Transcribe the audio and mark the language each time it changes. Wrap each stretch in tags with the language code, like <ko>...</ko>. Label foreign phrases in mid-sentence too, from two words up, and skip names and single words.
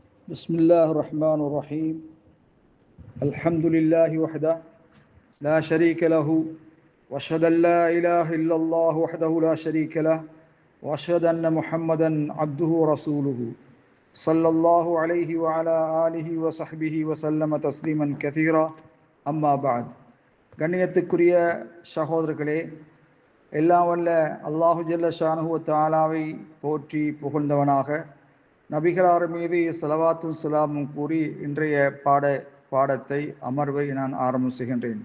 <ar>بسم الله الرحمن الرحيم الحمد لله وحده لا شريك له واشهد ان لا اله الا الله وحده لا شريك له واشهد ان محمدا عبده ورسوله صلى الله عليه وعلى اله وصحبه وسلم تسليما كثيرا اما بعد</ar> <ta>கண்ணியத்துக்குரிய சகோதரர்களே, எல்லாம் வல்ல அல்லாஹு ஜல்ல ஷானுஹு வ தஆலாவை போற்றி புகழ்ந்தவனாக நபிகளார் மீது ஸலவாத்தும் ஸலாமும் கூறி இன்றைய பாடத்தை அமர்வை நான் ஆரம்பம் செய்கின்றேன்.</ta>